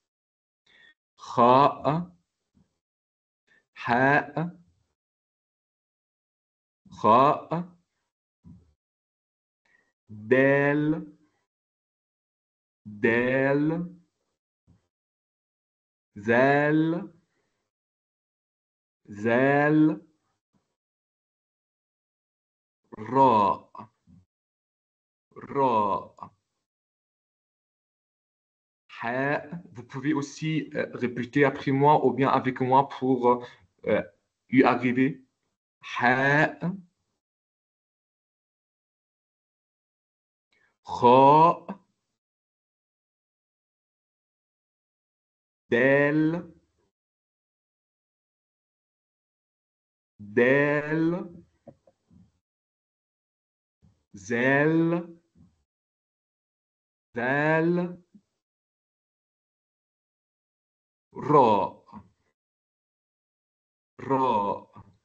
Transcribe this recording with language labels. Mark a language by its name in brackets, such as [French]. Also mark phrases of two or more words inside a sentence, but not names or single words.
[Arabic] خاء، حاء, خاء دال دال زال زال راء راء حاء. [French] Vous pouvez aussi répéter après moi ou bien avec moi pour y arriver. [Arabic] حاء خاء دال دال زال ذال راء راء.